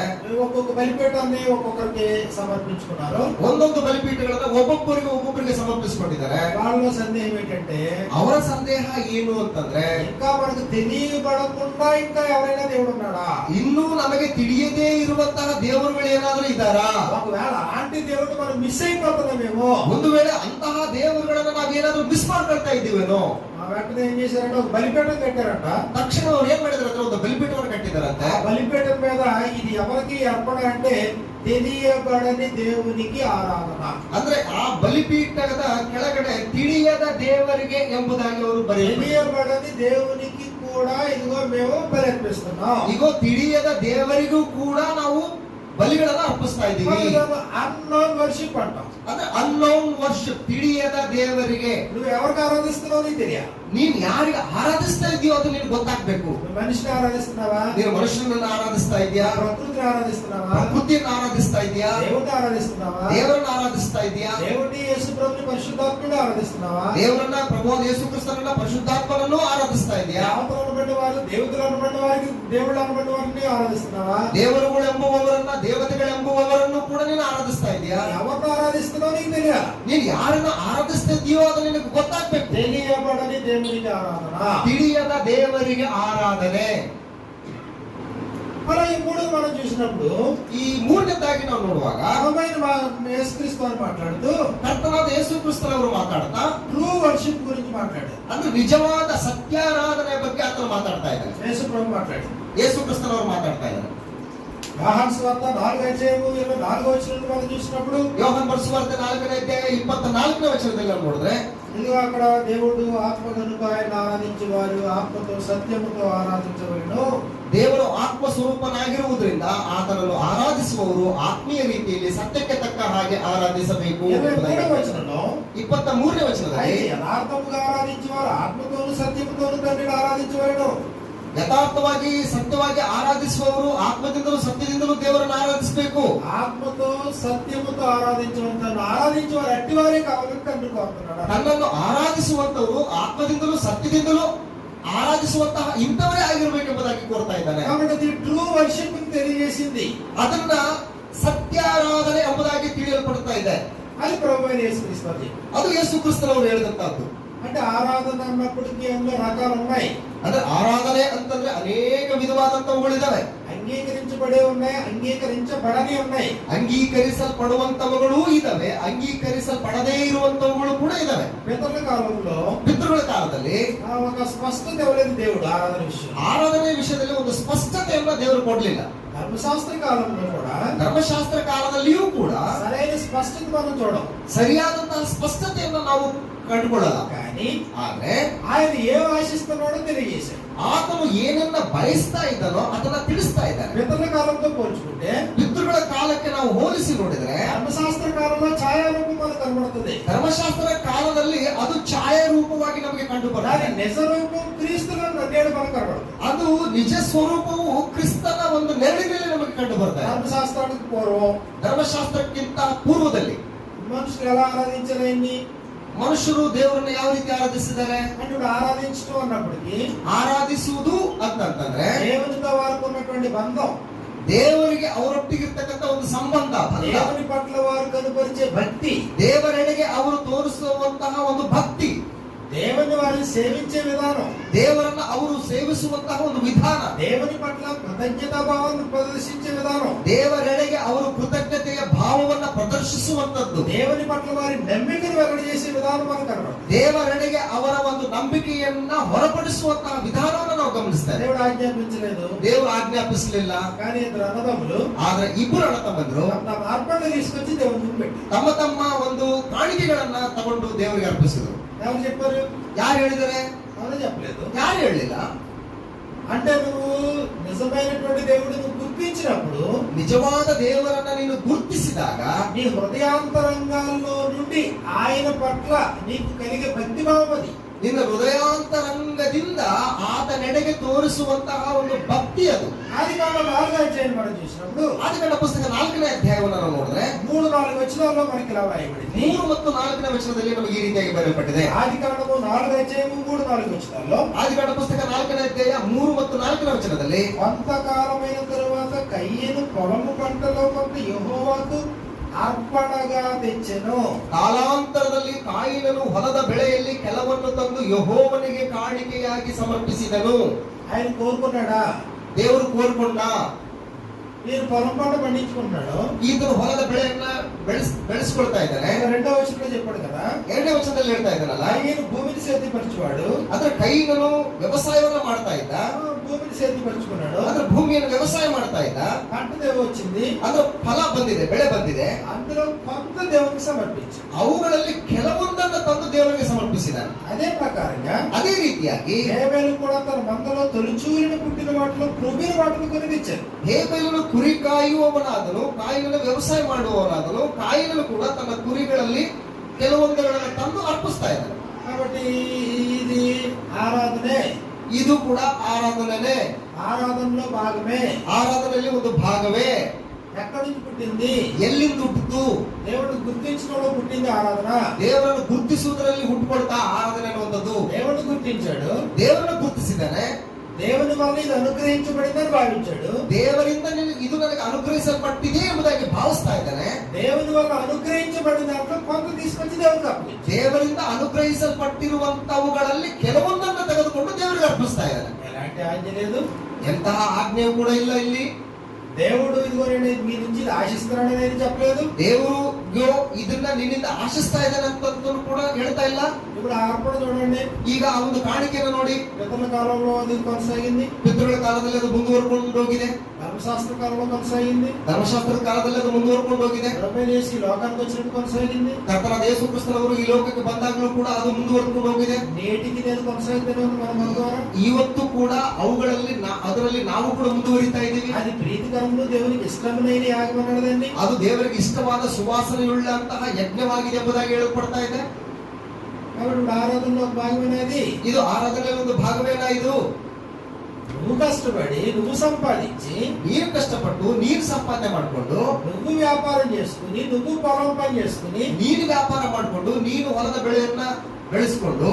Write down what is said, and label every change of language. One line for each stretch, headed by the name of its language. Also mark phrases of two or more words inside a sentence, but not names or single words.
Telugu: ఒక్కొక్క బలిపీఠాన్ని ఒక్కొక్కరికి సమర్పించుకున్నారు.
Kannada: ಒಂದೊಂದು ಬಲಿಪೀಠಗಳನ್ನ ಒಬ್ಬೊಬ್ಬರಿಗೆ ಸಮರ್ಪಿಸಿಕೊಂಡಿದ್ದಾರೆ.
Telugu: వాళ్ళ సందేహం ఏంటంటే,
Kannada: ಅವರ ಸಂದೇಹ ಏನು ಅಂತಂದ್ರೆ,
Telugu: ఇంకా మనకు తెలియబడకుండా ఇంకా ఎవరైనా దేవుడు ఉన్నాడా?
Kannada: ಇನ್ನೂ ನಮಗೆ ತಿಳಿಯದೇ ಇರುವಂತಹ ದೇವರುಗಳು ಏನಾದ್ರೂ ಇದ್ದಾರಾ?
Telugu: ఒకవేళ అలాంటి దేవుడు మనం మిస్ అయిపోతున్నామేమో.
Kannada: ಒಂದು ವೇಳೆ ಅಂತಹ ದೇವರುಗಳನ್ನ ನಾವೇನಾದ್ರೂ ಮಿಸ್ ಮಾಡ್ಕೊಳ್ತಾ ಇದ್ದೀವೇನೋ.
Telugu: వెంటనే ఏం చేశారంటే ఒక బలిపీఠం కట్టారంట.
Kannada: తక్షణ ಅವ್ರು ಏನ್ ಮಾಡಿದಾರೆ, ಒಂದು ಬಲಿಪೀಠವನ್ನು ಕಟ್ಟಿದಾರಂತೆ.
Telugu: బలిపీఠం మీద ఇది ఎవరికి అర్పణ అంటే తెలియబడని దేవునికి ఆరాధన.
Kannada: ಅಂದ್ರೆ ಆ ಬಲಿಪೀಠದ ಕೆಳಗಡೆ ತಿಳಿಯದ ದೇವರಿಗೆ ಎಂಬುದಾಗಿ ಅವರು
Telugu: తెలియబడని దేవునికి కూడా ఇదిగో మేము బలి అర్పిస్తున్నాం.
Kannada: ಇಗೋ ತಿಳಿಯದ ದೇವರಿಗೂ ಕೂಡ ನಾವು ಬಲಿಗಳನ್ನ ಅರ್ಪಿಸ್ತಾ ಇದ್ದೀವಿ.
English: unknown worship
Telugu: అంటాం.
Kannada: ಅಂದ್ರೆ
English: unknown worship,
Kannada: ತಿಳಿಯದ ದೇವರಿಗೆ.
Telugu: నువ్వు ఎవరికి ఆరాధిస్తున్నావు నీకు తెలియాలి.
Kannada: ನೀನ್ ಯಾರಿಗೆ ಆರಾಧಿಸ್ತಾ ಇದೆಯೋ ಅದು ನಿನ್ಗೆ ಗೊತ್ತಾಗ್ಬೇಕು.
Telugu: మనిషిని ఆరాధిస్తున్నావా?
Kannada: ನೀನು ಮನುಷ್ಯನನ್ನ ಆರಾಧಿಸ್ತಾ ಇದೆಯಾ?
Telugu: ప్రకృతిని ఆరాధిస్తున్నావా?
Kannada: ಪ್ರಕೃತಿಯನ್ನು ಆರಾಧಿಸ್ತಾ ಇದೆಯಾ?
Telugu: దేవుడిని ఆరాధిస్తున్నావా?
Kannada: ದೇವರನ್ನ ಆರಾಧಿಸ್ತಾ ಇದೆಯಾ?
Telugu: దేవుడిని యేసు ప్రభుని పరిశుద్ధాత్మని ఆరాధిస్తున్నావా?
Kannada: ದೇವರನ್ನ ಪ್ರಭು ಯೇಸು ಕ್ರಿಸ್ತನನ್ನ ಪರಿಶುದ್ಧಾತ್ಮನನ್ನು ಆರಾಧಿಸ್ತಾ ಇದೆಯಾ?
Telugu: దేవతలను బట్టి వారు దేవతలను బట్టి వారికి దేవుళ్ళను బట్టి వారిని ఆరాధిస్తున్నావా?
Kannada: ದೇವರುಗಳು ಎಂಬುವವರನ್ನ ದೇವತೆಗಳೆಂಬುವವರನ್ನು ಕೂಡ ನೀನು ಆರಾಧಿಸ್ತಾ ಇದೆಯಾ?
Telugu: ఎవరిని ఆరాధిస్తున్నావు నీకు తెలియాలి.
Kannada: ನೀನು ಯಾರನ್ನ ಆರಾಧಿಸ್ತಾ ಇದೆಯೋ ಅದು ನಿನಗೆ ಗೊತ್ತಾಗ್ಬೇಕು.
Telugu: తెలియబడని దేవునికి ఆరాధన,
Kannada: ತಿಳಿಯದ ದೇವರಿಗೆ ಆರಾಧನೆ.
Telugu: అలా ఈ మూడు మనం చూసినప్పుడు
Kannada: ಈ ಮೂರನೇದಾಗಿ ನಾವು ನೋಡುವಾಗ
Telugu: యేసుక్రీస్తు అని మాట్లాడుతూ
Kannada: ಕರ್ತನಾದ ಯೇಸು ಕ್ರಿಸ್ತನವರು ಮಾತಾಡ್ತಾ
English: true worship
Telugu: గురించి మాట్లాడారు.
Kannada: ಅಂದ್ರೆ ನಿಜವಾದ ಸತ್ಯಾರಾಧನೆ ಬಗ್ಗೆ ಆತನು ಮಾತಾಡ್ತಾ ಇದ್ದಾರೆ.
Telugu: యేసు ప్రభు మాట్లాడారు.
Kannada: ಯೇಸು ಕ್ರಿಸ್ತನವರು ಮಾತಾಡ್ತಾ ಇದ್ದಾರೆ.
Telugu: యోహాను సువార్త 4వ వచనం మనం చూసినప్పుడు,
Kannada: ಯೋಹಾನ್ ಬರೆಸುವಾರ್ತೆ 4ನೇ ಅಧ್ಯಾಯ 24ನೇ ವಚನದಲ್ಲಿ ನಾವು ನೋಡಿದ್ರೆ,
Telugu: ఇదిగో అక్కడ దేవుడు ఆత్మ కనుక ఆయన ఆరాధించే వారు ఆత్మతో సత్యముతో ఆరాధించవలెను.
Kannada: ದೇವರು ಆತ್ಮ ಸ್ವರೂಪನಾಗಿರುವುದರಿಂದ ಆತನನ್ನು ಆರಾಧಿಸುವವರು ಆತ್ಮೀಯ ರೀತಿಯಲ್ಲಿ ಸತ್ಯಕ್ಕೆ ತಕ್ಕ ಹಾಗೆ ಆರಾಧಿಸಬೇಕು. 23ನೇ ವಚನದಲ್ಲಿ,
Telugu: యథార్థముగా ఆరాధించేవారు ఆత్మతోను సత్యముతోను తండ్రిని ఆరాధించవలెను.
Kannada: ಯಥಾರ್ಥವಾಗಿ ಸತ್ಯವಾಗಿ ಆರಾಧಿಸುವವರು ಆತ್ಮದಿಂದಲೂ ಸತ್ಯದಿಂದಲೂ ದೇವರನ್ನು ಆರಾಧಿಸಬೇಕು.
Telugu: ఆత్మతో సత్యముతో ఆరాధించేవారు అట్టివారే కావాలని తండ్రి కోరుతున్నాడు.
Kannada: ನನ್ನನ್ನು ಆರಾಧಿಸುವಂತವರು ಆತ್ಮದಿಂದಲೂ ಸತ್ಯದಿಂದಲೂ ಆರಾಧಿಸುವಂತಹ ಇಂಥವರೇ ಆಗಿರಬೇಕೆಂಬುದಾಗಿ ಕೋರ್ತಾ ಇದ್ದಾನೆ.
Telugu: కాబట్టి
English: true worship
Telugu: తెలియజేసింది.
Kannada: ಅದನ್ನ ಸತ್ಯಾರಾಧನೆ ಎಂಬುದಾಗಿ ತಿಳಿಯಲ್ಪಡುತ್ತಾ ಇದೆ.
Telugu: అది ప్రభువైన యేసుక్రీస్తు.
Kannada: ಅದು ಯೇಸು ಕ್ರಿಸ್ತನವರು ಹೇಳಿದಂತಹದ್ದು.
Telugu: అంటే ఆరాధన అన్నప్పటికీ అందులో రకాలు ఉన్నాయి.
Kannada: ಅಂದ್ರೆ ಆರಾಧನೆ ಅಂತಂದ್ರೆ ಅನೇಕ ವಿಧವಾದಂತವುಗಳಿದಾವೆ.
Telugu: అంగీకరించబడే ఉన్నాయి, అంగీకరించబడని ఉన్నాయి.
Kannada: ಅಂಗೀಕರಿಸಲ್ಪಡುವಂತವುಗಳು ಇದಾವೆ, ಅಂಗೀಕರಿಸಲ್ಪಡದೇ ಇರುವಂತವುಗಳು ಕೂಡ ಇದಾವೆ. ಪಿತೃಗಳ ಕಾಲದಲ್ಲಿ
Telugu: ఒక స్పష్టత ఇవ్వలేదు దేవుడు ఆరాధన విషయం.
Kannada: ಆರಾಧನೆ ವಿಷಯದಲ್ಲಿ ಒಂದು ಸ್ಪಷ್ಟತೆಯನ್ನ ದೇವರು ಕೊಡ್ಲಿಲ್ಲ.
Telugu: ధర్మశాస్త్ర కాలంలో కూడా,
Kannada: ಧರ್ಮಶಾಸ್ತ್ರ ಕಾಲದಲ್ಲಿಯೂ ಕೂಡ
Telugu: సరైన స్పష్టత మనం చూడం,
Kannada: ಸರಿಯಾದಂತಹ ಸ್ಪಷ್ಟತೆಯನ್ನು ನಾವು ಕಂಡುಕೊಳ್ಳಲ್ಲ.
Telugu: కానీ
Kannada: ಆದ್ರೆ
Telugu: ఆయన ఏం ఆశిస్తున్నాడో తెలియజేశాడు.
Kannada: ಆತನು ಏನನ್ನ ಬಯಸ್ತಾ ಇದ್ದಾನೋ ಅದನ್ನ ತಿಳಿಸ್ತಾ ಇದ್ದಾನೆ.
Telugu: పితరుల కాలంతో పోల్చుకుంటే
Kannada: ಪಿತೃಗಳ ಕಾಲಕ್ಕೆ ನಾವು ಹೋಲಿಸಿ ನೋಡಿದ್ರೆ
Telugu: ధర్మశాస్త్ర కాలంలో ఛాయారూపం మనకు కనబడుతుంది.
Kannada: ಧರ್ಮಶಾಸ್ತ್ರ ಕಾಲದಲ್ಲಿ ಅದು ಛಾಯಾರೂಪವಾಗಿ ನಮಗೆ ಕಂಡು ಬರ್ತದೆ.
Telugu: నిజ రూపం క్రీస్తులో నేడు మనకు కనబడుతుంది.
Kannada: ಅದು ನಿಜ ಸ್ವರೂಪವು ಕ್ರಿಸ್ತನ ಒಂದು ನೆರಳಿನಲ್ಲಿ ನಮಗೆ ಕಂಡು ಬರ್ತದೆ.
Telugu: ధర్మశాస్త్రానికి పూర్వం,
Kannada: ಧರ್ಮಶಾಸ್ತ್ರಕ್ಕಿಂತ ಪೂರ್ವದಲ್ಲಿ
Telugu: మనుషులు ఎలా ఆరాధించారు ఆయన్ని
Kannada: ಮನುಷ್ಯರು ದೇವರನ್ನ ಯಾವ ರೀತಿ ಆರಾಧಿಸಿದ್ದಾರೆ?
Telugu: అంటే ఇప్పుడు ఆరాధించడం అన్నప్పటికీ
Kannada: ಆರಾಧಿಸುವುದು ಅಂತಂದ್ರೆ
Telugu: దేవునితో వారికి ఉన్నటువంటి బంధం,
Kannada: ದೇವರಿಗೆ ಅವರೊಟ್ಟಿಗಿರ್ತಕ್ಕಂಥ ಒಂದು ಸಂಬಂಧ,
Telugu: దేవుని పట్ల వారు కనుపరిచే భక్తి,
Kannada: ದೇವರೆಡೆಗೆ ಅವರು ತೋರಿಸುವಂತಹ ಒಂದು ಭಕ್ತಿ,
Telugu: దేవుని వారిని సేవించే విధానం,
Kannada: ದೇವರನ್ನ ಅವರು ಸೇವಿಸುವಂತಹ ಒಂದು ವಿಧಾನ,
Telugu: దేవుని పట్ల కృతజ్ఞతా భావాన్ని ప్రదర్శించే విధానం,
Kannada: ದೇವರೆಡೆಗೆ ಅವರು ಕೃತಜ್ಞತೆಯ ಭಾವವನ್ನ ಪ್ರದರ್ಶಿಸುವಂತದ್ದು,
Telugu: దేవుని పట్ల వారి నమ్మికను వెల్లడి చేసే విధానం మనకు కనబడుతుంది.
Kannada: ದೇವರೆಡೆಗೆ ಅವರ ಒಂದು ನಂಬಿಕೆಯನ್ನ ಹೊರಪಡಿಸುವಂತಹ ವಿಧಾನವನ್ನು ನಾವು ಗಮನಿಸ್ತೇವೆ.
Telugu: దేవుడు ఆజ్ఞాపించలేదు,
Kannada: ದೇವರು ಆಜ್ಞಾಪಿಸಲಿಲ್ಲ.
Telugu: కానీ ఇద్దరు అన్నదమ్ములు
Kannada: ಆದ್ರೆ ಇಬ್ಬರು ಅಣ್ಣ ತಮ್ಮಂದ್ರು
Telugu: తమ అర్పణలు తీసుకొచ్చి దేవుని ముందు పెట్టి
Kannada: ತಮ್ಮ ತಮ್ಮ ಒಂದು ಕಾಣಿಕೆಗಳನ್ನ ತಗೊಂಡು ದೇವರಿಗೆ ಅರ್ಪಿಸಿದ್ರು.
Telugu: ఎవరు చెప్పారు?
Kannada: ಯಾರು ಹೇಳಿದರೆ?
Telugu: ఎవరు చెప్పలేదు.
Kannada: ಯಾರು ಹೇಳಲಿಲ್ಲ.
Telugu: అంటే నువ్వు నిజమైనటువంటి దేవుడిని గుర్తించినప్పుడు,
Kannada: ನಿಜವಾದ ದೇವರನ್ನ ನೀನು ಗುರುತಿಸಿದಾಗ
Telugu: నీ హృదయాంతరంగాల్లో నుండి ఆయన పట్ల నీకు కలిగే భక్తి భావం అది.
Kannada: ನಿನ್ನ ಹೃದಯಾಂತರಂಗದಿಂದ ಆತನೆಡೆಗೆ ತೋರಿಸುವಂತಹ ಒಂದು ಭಕ್ತಿ ಅದು.
Telugu: ఆదికాండం 4వ అధ్యాయం మనం చూసినప్పుడు
Kannada: ಆದಿಕಾಂಡ ಪುಸ್ತಕ 4ನೇ ಅಧ್ಯಾಯವನ್ನು ನಾವು ನೋಡಿದ್ರೆ
Telugu: 3-4 వచనాల్లో మనకి ఇలా రాయబడింది.
Kannada: 3 ಮತ್ತು 4ನೇ ವಚನದಲ್ಲಿ ನಮಗೆ ಈ ರೀತಿಯಾಗಿ ಬರೆಯಲ್ಪಟ್ಟಿದೆ.
Telugu: ఆదికాండము 4వ అధ్యాయం 3-4 వచనాల్లో
Kannada: ಆದಿಕಾಂಡ ಪುಸ್ತಕ 4ನೇ ಅಧ್ಯಾಯ 3 ಮತ್ತು 4ನೇ ವಚನದಲ್ಲಿ
Telugu: కొంతకాలమైన తరువాత కయ్యను పొలము పంటలో కొంత యెహోవాకు అర్పణగా తెచ్చెను.
Kannada: ಕಾಲಾಂತರದಲ್ಲಿ ಕಾಯಿನನು ಹೊಲದ ಬೆಳೆಯಲ್ಲಿ ಕೆಲವನ್ನು ತಂದು ಯೆಹೋವನಿಗೆ ಕಾಣಿಕೆಯಾಗಿ ಸಮರ್ಪಿಸಿದನು.
Telugu: ఆయన కోరుకున్నాడా?
Kannada: ದೇವರು ಕೋರ್ಕೊಂಡ.
Telugu: మీరు పొలం పంట పండించుకుంటున్నాడు,
Kannada: ಈತನು ಹೊಲದ ಬೆಳೆಯನ್ನ ಬೆಳೆಸ್ಕೊಳ್ತಾ ಇದ್ದಾನೆ.
Telugu: 2వ వచనంలో చెప్పాడు కదా,
Kannada: 2ನೇ ವಚನದಲ್ಲಿ ಹೇಳ್ತಾ ಇದ್ದಾನಲ್ಲ,
Telugu: ఆయన భూమిని సేద్యపరచువాడు,
Kannada: ಅಂದ್ರೆ ಕೈನನು ವ್ಯವಸಾಯವನ್ನ ಮಾಡ್ತಾ ಇದ್ದ,
Telugu: భూమిని సేద్యపరచుకున్నాడు,
Kannada: ಅಂದ್ರೆ భూಮಿಯನ್ನು ವ್ಯವಸಾಯ ಮಾಡ್ತಾ ಇದ್ದ.
Telugu: పంట దేవు వచ్చింది,
Kannada: ಅಂದ್ರೆ ಫಲ ಬಂದಿದೆ, ಬೆಳೆ ಬಂದಿದೆ.
Telugu: అందులో కొంత దేవునికి సమర్పించు.
Kannada: ಅವುಗಳಲ್ಲಿ ಕೆಲವೊಂದನ್ನು ತಂದು ದೇವರಿಗೆ ಸಮರ್ಪಿಸಿದಾನೆ.
Telugu: అదే ప్రకారంగా
Kannada: ಅದೇ ರೀತಿಯಾಗಿ
Telugu: హేబెలు కూడా తన మందలో తొలిచూరిన పుట్టిన వాటిలో క్రొవ్విన వాటిని కొనిపించారు.
Kannada: ಹೇಬೆಲನು ಕುರಿ ಕಾಯುವವನಾದನು, ಕಾಯಿನನು ವ್ಯವಸಾಯ ಮಾಡುವವನಾದನು. ಕಾಯಿನನು ಕೂಡ ತನ್ನ ಕುರಿಗಳಲ್ಲಿ ಕೆಲವೊಂದಗಳನ್ನು ತಂದು ಅರ್ಪಿಸ್ತಾ ಇದ್ದಾನೆ.
Telugu: కాబట్టి ఇది ఆరాధనే,
Kannada: ಇದು ಕೂಡ ಆರಾಧನೆ,
Telugu: ఆరాధనలో భాగమే.
Kannada: ಆರಾಧನೆಯಲ್ಲಿ ಒಂದು ಭಾಗವೇ.
Telugu: ఎక్కడి నుంచి పుట్టింది?
Kannada: ಎಲ್ಲಿಂದ ಹುಟ್ಟಿತು?
Telugu: దేవుడిని గుర్తించడంలో పుట్టింది ఆరాధన.
Kannada: ದೇವರನ್ನು ಗುರುತಿಸುವುದರಲ್ಲಿ ಹುಟ್ಟುಕೊಳ್ತಾ ಆರಾಧನೆ ಅನ್ನುವಂಥದ್ದು.
Telugu: దేవుడిని గుర్తించాడు,
Kannada: ದೇವರನ್ನು ಗುರುತಿಸಿದ್ದಾನೆ,
Telugu: దేవుని వల్ల ఇది అనుగ్రహించబడిందని భావించాడు,
Kannada: ದೇವರಿಂದ ಇದು ನನಗೆ ಅನುಗ್ರಹಿಸಲ್ಪಟ್ಟಿದೆ ಎಂಬುದಾಗಿ ಭಾವಿಸ್ತಾ ಇದ್ದಾನೆ.
Telugu: దేవుని వల్ల అనుగ్రహించబడిన దాంట్లో కొంత తీసుకొచ్చి దేవునికి అప్పగించాడు.
Kannada: ದೇವರಿಂದ ಅನುಗ್ರಹಿಸಲ್ಪಟ್ಟಿರುವಂತವುಗಳಲ್ಲಿ ಕೆಲವೊಂದನ್ನು ತೆಗೆದುಕೊಂಡು ದೇವರಿಗೆ ಅರ್ಪಿಸ್ತಾ ಇದ್ದಾನೆ.
Telugu: ఎలాంటి ఆజ్ఞ లేదు,
Kannada: ಎಂತಹ ಆಜ್ಞೆಯೂ ಕೂಡ ಇಲ್ಲ ಇಲ್ಲಿ.
Telugu: దేవుడు ఇదిగో నేను మీ నుంచి ఇది ఆశిస్తున్నానని నేను చెప్పలేదు.
Kannada: ದೇವರು ಇದನ್ನ ನಿನ್ನಿಂದ ಆಶಿಸ್ತಾ ಇದ್ದಾನೆ ಅಂತ ಕೂಡ ಹೇಳ್ತಾ ಇಲ್ಲ.
Telugu: ఇప్పుడు ఆ అర్పణ చూడండి,
Kannada: ಈಗ ಆ ಒಂದು ಕಾಣಿಕೆಯನ್ನು ನೋಡಿ.
Telugu: పితరుల కాలంలో అది కొనసాగింది,
Kannada: ಪಿತೃಗಳ ಕಾಲದಲ್ಲಿ ಅದು ಮುಂದುವರ್ಕೊಂಡು ಹೋಗಿದೆ.
Telugu: ధర్మశాస్త్ర కాలంలో కొనసాగింది,
Kannada: ಧರ್ಮಶಾಸ್ತ್ರದ ಕಾಲದಲ್ಲಿ ಅದು ಮುಂದುವರ್ಕೊಂಡು ಹೋಗಿದೆ.
Telugu: ప్రభు చేసి ఈ లోకానికి వచ్చినప్పుడు కొనసాగింది,
Kannada: ಕರ್ತನಾದ ಯೇಸು ಕ್ರಿಸ್ತನವರು ಈ ಲೋಕಕ್ಕೆ ಬಂದಾಗಲೂ ಕೂಡ ಅದು ಮುಂದುವರ್ಕೊಂಡು ಹೋಗಿದೆ.
Telugu: నేటికి నేను కొనసాగుతూనే ఉంది మన మన ద్వారా.
Kannada: ಇವತ್ತು ಕೂಡ ಅವುಗಳಲ್ಲಿ ಅದರಲ್ಲಿ ನಾವು ಕೂಡ ಮುಂದುವರಿತಾ ಇದ್ದೀವಿ.
Telugu: అది ప్రీతికరములు దేవునికి ఇష్టమైన యాగం అన్నదండి.
Kannada: ಅದು ದೇವರಿಗೆ ಇಷ್ಟವಾದ ಸುವಾಸನೆಯುಳ್ಳಂತಹ ಯಜ್ಞವಾಗಿದೆ ಎಂಬುದಾಗಿ ಹೇಳಲ್ಪಡ್ತಾ ಇದೆ.
Telugu: కాబట్టి ఆరాధనలో ఒక భాగమైనది.
Kannada: ಇದು ಆರಾಧನೆಯಲ್ಲಿ ಒಂದು ಭಾಗವೇನಾ ಇದು?
Telugu: నువ్వు కష్టపడి నువ్వు సంపాదించి
Kannada: ನೀನು ಕಷ್ಟಪಟ್ಟು ನೀನು ಸಂಪಾದನೆ ಮಾಡಿಕೊಂಡು
Telugu: నువ్వు వ్యాపారం చేసుకుని నువ్వు పొలం పని చేసుకుని
Kannada: ನೀನು ವ್ಯಾಪಾರ ಮಾಡಿಕೊಂಡು ನೀನು ಹೊಲದ ಬೆಳೆಯನ್ನ ಬೆಳೆಸಿಕೊಂಡು